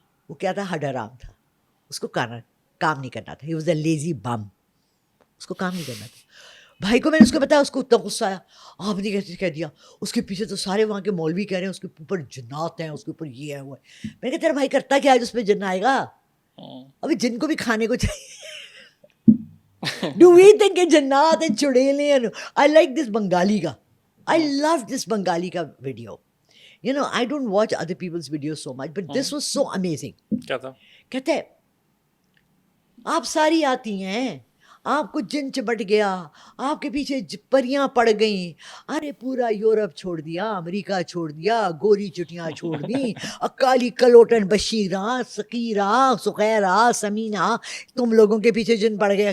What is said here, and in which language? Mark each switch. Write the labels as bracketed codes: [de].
[hi] वो क्या था, हडराम था. उसको काम नहीं करना था. [en] He was a lazy bum. [hi] उसको काम नहीं करना था. भाई को मैंने उसको बताया, उसको उतना गुस्सा आया. आपने कैसे कह दिया? उसके पीछे तो सारे वहाँ के मौलवी कह रहे हैं उसके ऊपर जिन्नात हैं, उसके ऊपर ये है वो है. मैंने कहा तेरा भाई करता क्या है जिस पे जिन्न आएगा? अभी जिन को भी खाने को चाहिए. [en] Do we think it's Jannat and Chudele? I like this Bengali ka. I love this Bengali ka video. You know, I don't watch other people's videos so much, but this was so amazing. [hi] क्या था? कहते हैं आप सारी आती हैं, आपको जिन चिपट गया, आपके पीछे परियां पड़ गईं. अरे पूरा यूरोप छोड़ दिया, अमेरिका छोड़ दिया, गोरी चुटियां छोड़ दी, काली कलोटन बशीरा, सकीरा, सुखैरा, समीना, तुम लोगों के पीछे जिन पड़ गया.